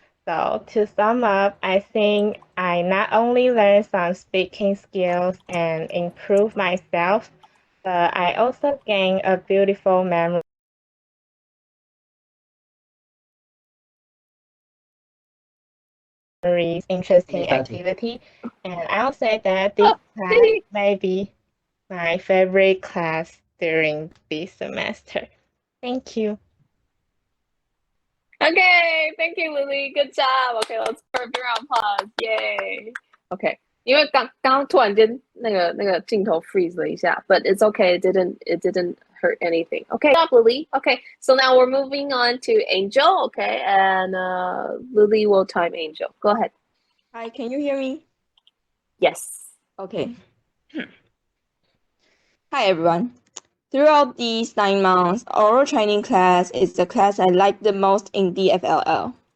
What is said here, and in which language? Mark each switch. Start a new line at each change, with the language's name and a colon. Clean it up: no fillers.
English: So to sum up, I think I not only learned some speaking skills and improve myself, but I also gained a beautiful memories, interesting activity. And I'll say that this Oh, class may be my favorite class during this semester. Thank you. okay, thank you, Lily. Good job. Okay, let's give a big round of applause. Yay. Okay.
Chinese: 因为刚突然间那个镜头 freeze 了一下
English: but it's okay. It didn't hurt anything. Okay, stop, Lily. Okay, so now we're moving on to Angel. Okay, and Lily will time Angel. Go ahead. Hi, can you hear me? Yes. Okay. Hi, everyone. Throughout these 9 months, oral training class is the class I like the most in DFLL.